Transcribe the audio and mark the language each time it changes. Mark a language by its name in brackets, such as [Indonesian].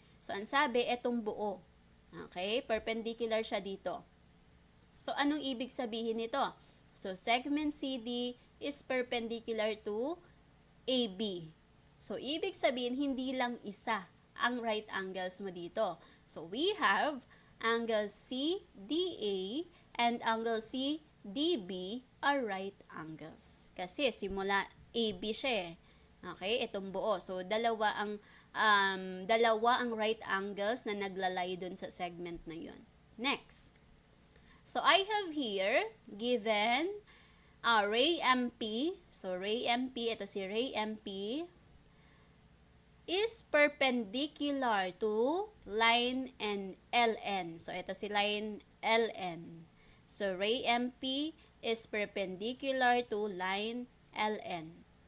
[Filipino] So, ang sabi, etong buo. Okay? Perpendicular siya dito. So, anong ibig sabihin nito? [English] So, segment CD is perpendicular to AB. [Filipino] So, ibig sabihin, hindi lang isa ang right angles mo dito. [English] So, we have angle CDA and angle CDB are right angles. [Filipino] Kasi simula AB siya eh. Okay, itong buo. So, dalawa ang right angles na naglalay dun sa segment na yun. [English] Next. So, I have here given ray MP. So, ray MP, [Filipino] ito si [English] ray MP is perpendicular to line and LN. So, [Filipino] ito si [English] line LN. So, ray MP is perpendicular to line LN.